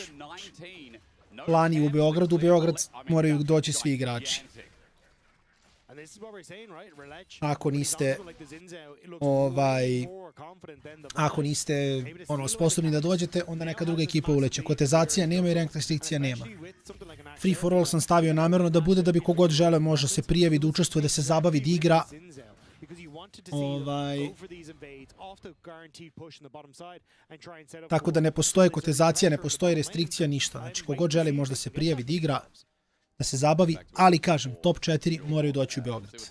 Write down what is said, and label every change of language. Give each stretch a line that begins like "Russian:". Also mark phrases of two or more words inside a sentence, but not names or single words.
Serbian: Lani u Beogradu, u Beograd moraju doći svi igrači. Ako niste sposobni da dođete, onda neka druga ekipa uleće. Kotezacija nema i rank restrikcija nema.
English: Free for all
Serbian: sam stavio namjerno da bude, da bi kogod žele može se prijavi, da učestvuje, da se zabavi, da igra. Tako da ne postoje kotezacija, ne postoji restrikcija, ništa. Znači kogod želi može da se prijavi, da igra, da se zabavi, ali kažem, top 4 moraju doći u Beograd.